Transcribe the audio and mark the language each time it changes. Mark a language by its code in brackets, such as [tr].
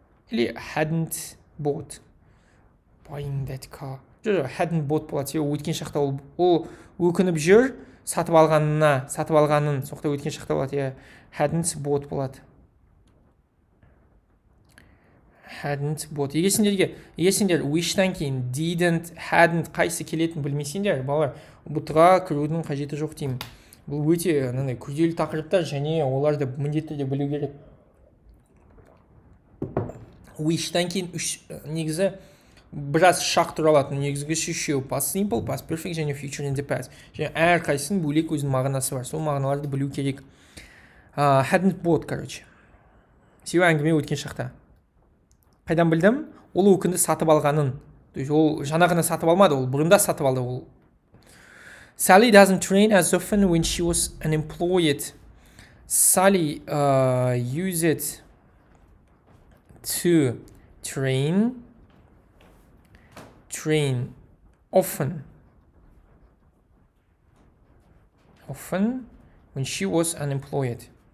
[ru] Или [en] hadn't bought. Buying that car. Hadn't bought [kk] болады. Өткен шақта ол өкініп жүр, сатып алғанын соқта өткен шақта болады. [en] Hadn't bought [kk] болады. [en] Hadn't bought. [kk] Егер сендер wish'тан кейін didn't, hadn't қайсы келетінін білмесеңдер, балалар, бұтыға кірудің қажеті жоқ деймін. Бұл өте күрделі тақырыптар және оларды міндетті де білу керек. Wish'тан кейін негізі біраз шақ тұра алатын. Негізгі үшеу past simple, past perfect және future in the past. Және әр қайсының бөлек өзінің мағынасы бар. Сол мағыналарды білу керек. [en] Hadn't bought, [ru] короче. [kk] Себебі әңгіме өткен шақта. Қайдан білдім? Ол өкінді сатып алғанын. Ол жаңағыны сатып алмады, ол бұрында сатып алды. Ол [en] Sally doesn't train as often when she was unemployed. Sally used to train often when she was unemployed.